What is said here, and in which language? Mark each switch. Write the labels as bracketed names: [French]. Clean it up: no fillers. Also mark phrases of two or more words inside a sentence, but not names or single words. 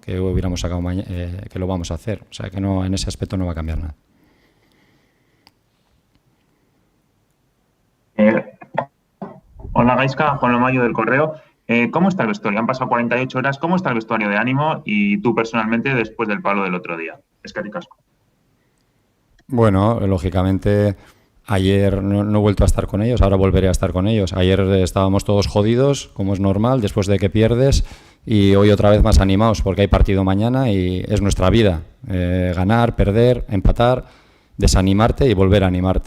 [Spanish] Que hubiéramos sacado que lo vamos a hacer. O sea que no, en ese aspecto no va a cambiar nada. Hola Gaizka, Juan Lomayo del Correo. ¿Cómo está el vestuario? Han pasado 48 horas. ¿Cómo está el vestuario de ánimo y tú personalmente después del palo del otro día? [Basque] Eskerrik asko. [Spanish] Bueno, lógicamente Ayer no he vuelto a estar con ellos, ahora volveré a estar con ellos. Ayer estábamos todos jodidos, como es normal, después de que pierdes, y hoy otra vez más animados porque hay partido mañana y es nuestra vida. Ganar, perder, empatar, desanimarte y volver a animarte.